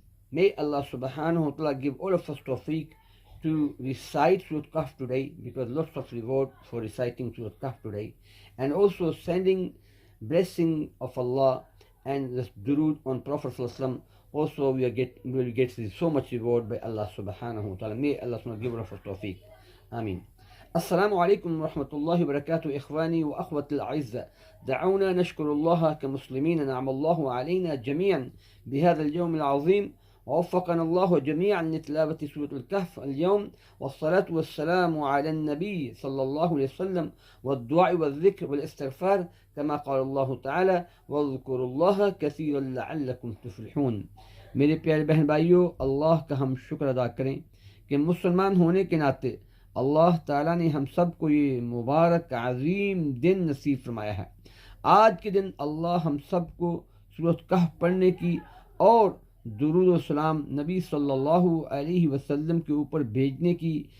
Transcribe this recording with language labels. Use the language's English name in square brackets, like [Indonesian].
[English] May Allah subhanahu wa ta'ala give all of us tawfiq to recite Surah Kahf today, because lots of reward for reciting Surah Kahf today, and also sending blessing of Allah and the durood on Prophet sallallahu alaihi wasallam. Also we will get so much reward by Allah subhanahu wa ta'ala. May Allah subhanahu wa ta'ala give us tawfiq. Ameen. [Arabic] السلام عليكم ورحمة الله وبركاته إخواني وأخوتي الأعزاء. دعونا نشكر الله كمسلمين، نعم الله علينا جميعا بهذا اليوم العظيم، ووفقنا الله جميعا لتلاوة سورة الكهف اليوم، والصلاة والسلام على النبي صلى الله عليه وسلم، والدعاء والذكر والاستغفار كما قال الله تعالى واذكروا الله كثيرا لعلكم تفلحون. [Urdu] میرے پیارے بہن بھائیوں، اللہ کا ہم شکر ادا کریں کہ مسلمان ہونے کے ناطے اللہ تعالیٰ نے ہم سب کو یہ مبارک عظیم دن نصیب فرمایا ہے۔ آج کے دن اللہ ہم سب کو سورۃ کہف پڑھنے کی اور درود و سلام نبی صلی اللہ علیہ وسلم کے اوپر بھیجنے کی